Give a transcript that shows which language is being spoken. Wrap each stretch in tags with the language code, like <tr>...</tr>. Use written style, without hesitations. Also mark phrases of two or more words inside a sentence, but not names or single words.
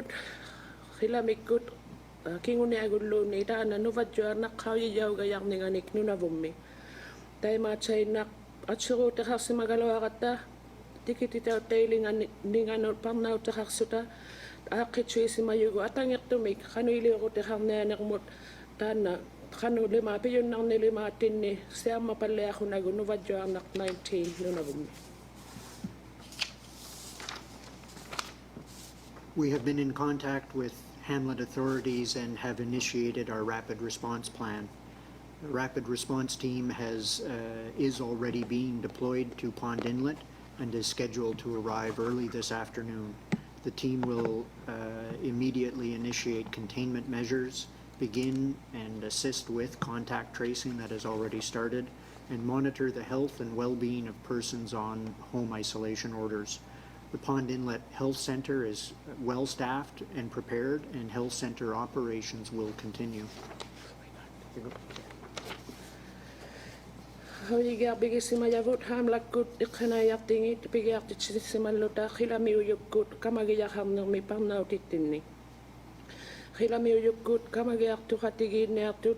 <iu>qilamikkut kinguniagulluuni taana nuvadjuarnaq qauyiyaugajarninganik nunavummi taimaatsainaq atsuruuteqarsimagaluaqatta tikititauttailinganinganut parnauteqarsuta aaqqitsuisimayugu atangertumik qanuiliuruteqarnianermut taana qanulima piyunnarnilimaattinni siammapalliaqhunagu nuvadjuarnaq 19 nunavummi.</iu> <en>We have been in contact with Hamlet authorities and have initiated our rapid response plan. The rapid response team is already being deployed to Pond Inlet and is scheduled to arrive early this afternoon. The team will immediately initiate containment measures, begin and assist with contact tracing that has already started, and monitor the health and well-being of persons on home isolation orders. The Pond Inlet Health Center is well-staffed and prepared, and health center operations will continue.</en> <iu>Hoyigiarbigisimajavut haamlakkut iqqanaajartingit pigiartitsissimalluta qilamiujukkut kamagijarnermi parnautittinni qilamiujukkut kamagiartuqatigiinniartut</iu>